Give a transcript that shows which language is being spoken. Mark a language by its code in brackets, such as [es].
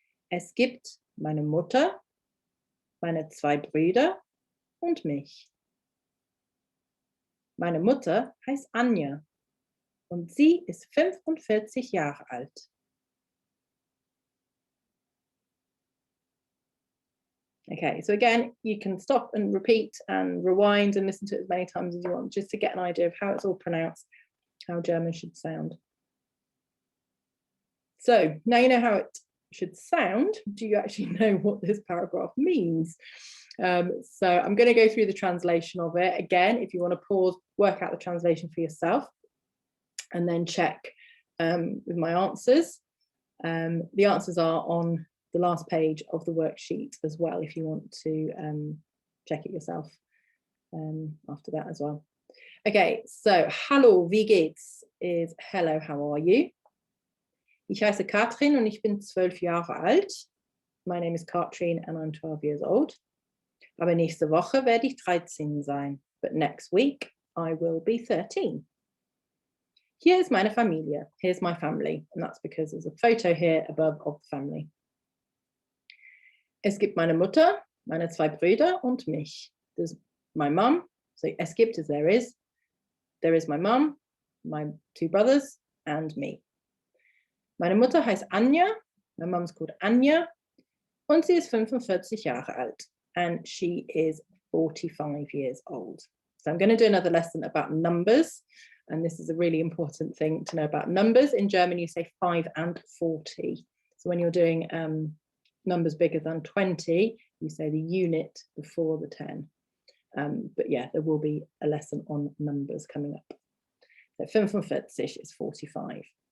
[de] Es gibt meine Mutter, meine 2 Brüder und mich. Meine Mutter heißt Anja und sie ist 45 Jahre alt. [en] Okay, so again, you can stop and repeat and rewind and listen to it as many times as you want, just to get an idea of how it's all pronounced, how German should sound. So now you know how it should sound. Do you actually know what this paragraph means? So I'm going to go through the translation of it. Again, if you want to pause, work out the translation for yourself, and then check with my answers. The answers are on the last page of the worksheet as well, if you want to check it yourself after that as well. Okay, so [de] hallo, wie geht's [en] is hello, how are you? [de] Ich heiße Katrin und ich bin 12 Jahre alt. [en] My name is Katrin and I'm 12 years old. [de] Aber nächste Woche werde ich 13 sein. [en] But next week I will be 13. [de] Hier ist meine Familie. [en] Here's my family. And that's because there's a photo here above of the family. [de] Es gibt meine Mutter, meine 2 Brüder und mich. [en] There's my mum. So es gibt is there is. There is my mum, my 2 brothers and me. [de] Meine Mutter heißt Anja, [en] my mum's called Anja, [de] und sie ist 45 Jahre alt, [en] and she is 45 years old. So I'm going to do another lesson about numbers, and this is a really important thing to know about numbers. In German, you say 5 and 40. So when you're doing numbers bigger than 20, you say the unit before the 10. But yeah, there will be a lesson on numbers coming up. So 45 is 45.